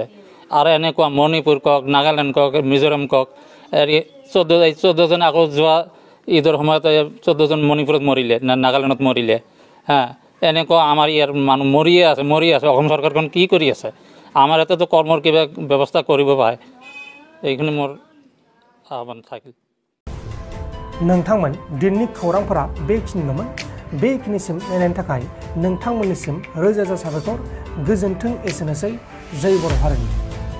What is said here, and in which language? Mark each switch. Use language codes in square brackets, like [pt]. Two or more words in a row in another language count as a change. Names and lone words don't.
[as] আৰু এনেকুৱা মণিপুৰ কওক, নাগালেণ্ড কওক, মিজোৰাম কওক, 14জন আকৌ যোৱা ঈদৰ সময়ত 14জন মণিপুৰত মৰিলে, নাগালেণ্ডত মৰিলে। এনেকুৱা আমাৰ ইয়াৰ মানুহ মৰিয়ে আছে। অসম চৰকাৰখন কি কৰি আছে? আমাৰ ইয়াতেতো কৰ্মৰ কিবা ব্যৱস্থা কৰিব পাৰে, এইখিনি মোৰ [brx] आह्वान थाकिल। नोंथांमोन दिननि खौरांफोरा बेखिनिल'मोन। बेखिनिसिम नायनायनि थाखाय नोंथांमोननिसिम रोजा रोजा साबायखर। गोजोन्थों। एसेनोसै। जय बर' हारिनि।